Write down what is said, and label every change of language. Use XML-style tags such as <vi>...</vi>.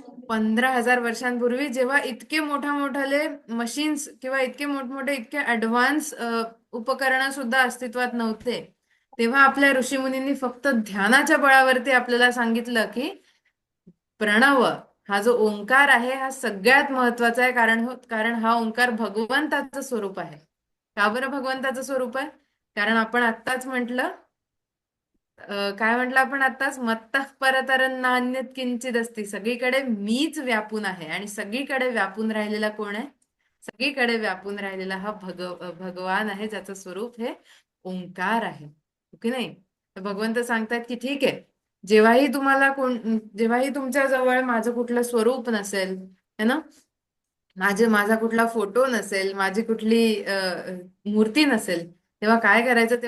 <mr>15,000 वर्षांपूर्वी, जेव्हा इतके मोठाले मशीन्स किंवा इतके मोठमोठे, इतके ऍडव्हान्स उपकरणं सुद्धा अस्तित्वात नव्हते, तेव्हा आपल्या ऋषीमुनींनी फक्त ध्यानाच्या बळावरती आपल्याला सांगितलं की प्रणव हा जो ओंकार आहे हा सगळ्यात महत्वाचा आहे. कारण हा ओंकार भगवंताचं स्वरूप आहे. का बरं भगवंताचं स्वरूप आहे? कारण आपण आत्ताच म्हटलं, काय म्हटलं आपण आत्ताच?</mr> <sa>मत्तः परतरन्नान्यत् किंचित् अस्ति.</sa> <mr>सगळीकडे मीच व्यापून आहे. आणि सगळीकडे व्यापून राहिलेला कोण आहे? सगळीकडे व्यापून राहिलेला हा भगवान आहे, ज्याचं स्वरूप हे ओंकार आहे. ओके नाही? तर भगवंत सांगतात की ठीक आहे, जेव्हाही तुमच्या जवळ माझं कुठलं स्वरूप नसेल, है ना, माझा कुठला फोटो नसेल, माझी कुठली मूर्ती नसेल, तेव्हा काय करायचं?</mr>